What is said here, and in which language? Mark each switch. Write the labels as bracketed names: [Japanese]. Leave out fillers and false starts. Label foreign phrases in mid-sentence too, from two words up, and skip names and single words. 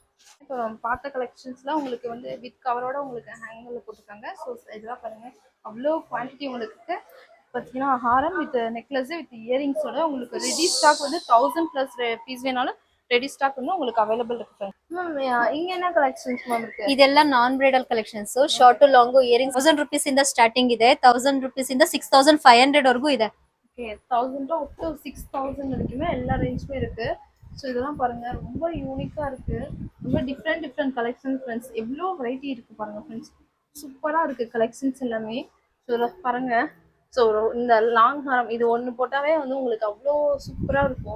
[Tamil] இப்போ பார்த்த கலெக்ஷன்ஸ்ல உங்களுக்கு வந்து [English] with cover [Tamil] உங்களுக்கு ஹேங்கர்ல போட்டிருக்காங்க. ஸோ இதெல்லாம் பாருங்க, அவ்வளோ குவான்டிட்டி உங்களுக்கு பார்த்தீங்கன்னா ஹாரம் [English] with necklace with earrings [Tamil] உங்களுக்கு [English] ready stock [Tamil] வந்து 1000+ பீஸ் வேணாலும் [English] ready stock [Tamil] வந்து உங்களுக்கு அவைலபிள் இருக்கு. மேம் இங்க என்ன கலெக்ஷன்ஸ் மேம் இருக்கு? [Kannada] ಇದೆಲ್ಲ [English] non bridal collections. short long earrings [Kannada] 1000 rupees ಇಂದ ಸ್ಟಾರ್ಟಿಂಗ್ ಇದೆ. 1000 rupees ಇಂದ 6500 ವರೆಗೂ ಇದೆ. [Tamil] ஓகே 1000 [English] to up to [Tamil] 6000 வரைக்குமே எல்லா ரேஞ்சுமே இருக்கு. ஸோ இதெல்லாம் பாருங்க, ரொம்ப யூனிக்கா இருக்கு, ரொம்ப [English] different collection friends. [Tamil] எவ்வளோ வெரைட்டி இருக்கு பாருங்க ஃப்ரெண்ட்ஸ், சூப்பரா இருக்கு கலெக்ஷன்ஸ் எல்லாமே. ஸோ இதில் பாருங்க, ஸோ இந்த லாங் ஹாரம் இது ஒன்று போட்டாவே வந்து உங்களுக்கு அவ்வளோ சூப்பரா இருக்கும்.